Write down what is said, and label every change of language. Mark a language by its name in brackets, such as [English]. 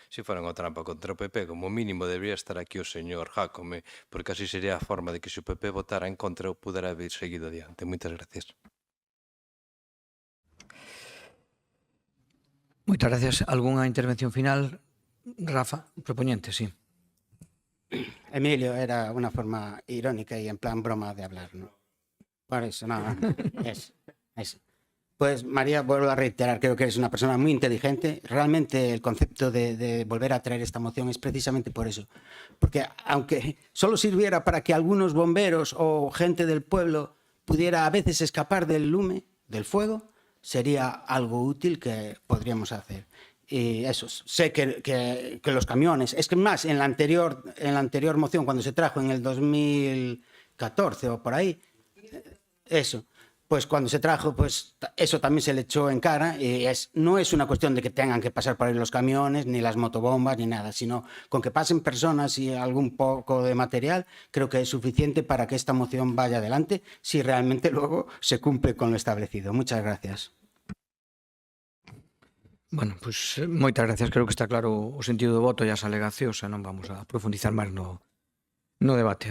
[Galician] Se fora unha trampa contra o PP, como mínimo debería estar aquí o señor Jácome, porque así sería a forma de que se o PP votara en contra ou pudera haber seguido adiante. Moitas gracias. Moitas gracias. Algúnha intervención final? Rafa, propoñente, sí. [Spanish] Emilio, era una forma irónica y en plan broma de hablar, ¿no? Por eso, no, eso. Pues María, vuelvo a reiterar, creo que eres una persona muy inteligente. Realmente el concepto de volver a traer esta moción es precisamente por eso. Porque aunque solo sirviera para que algunos bomberos o gente del pueblo pudiera a veces escapar del lume, del fuego, sería algo útil que podríamos hacer. Y eso, sé que los camiones, es que más, en la anterior moción, cuando se trajo en el 2014 o por ahí, eso, pues cuando se trajo, pues eso también se le echó en cara y no es una cuestión de que tengan que pasar por ahí los camiones, ni las motobombas, ni nada, sino con que pasen personas y algún poco de material, creo que es suficiente para que esta moción vaya adelante si realmente luego se cumple con lo establecido. Muchas gracias. [Galician] Bueno, pois moitas gracias. Creo que está claro o sentido do voto e as alegacións, e non vamos a profundizar máis no debate.